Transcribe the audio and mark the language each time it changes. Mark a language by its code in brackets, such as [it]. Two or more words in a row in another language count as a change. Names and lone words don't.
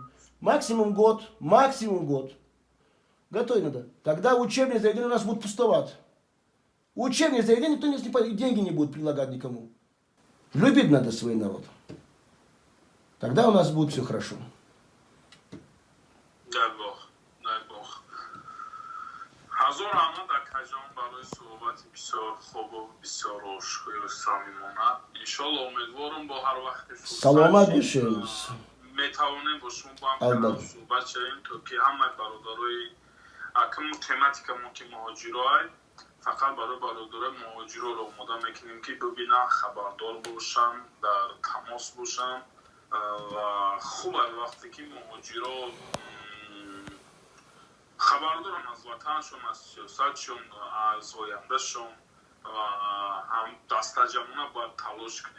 [ru] Максимум год. Готовить надо. Тогда учебные заведения у нас будут пустовать. Учебные заведения никто не снимает, и деньги не будет прилагать никому. Любить надо свой народ. Тогда у нас будет все хорошо. Дай Бог, дай Бог. [tg] Ҳазор раҳмат акаҷон барои суҳбати бисёр хуб ва бисёр ошкӯру самимона. Иншоалло умедворам бо ҳар вақти Саломат бошед. метавонем бо шумо ба ҳам канал суҳбат шавем, то ки ҳамаи бародарои акам тематика мо ки муҳоҷироай фақат барои бародарои муҳоҷироро омода мекунем ки бибинан, хабардор бошан, дар тамос бошан ва хубай вақте ки муҳоҷиро хабардорам аз ватаншон, аз сиёсатшон, аз ояндашон ва ҳам дастаҷамона бояд талош кунем.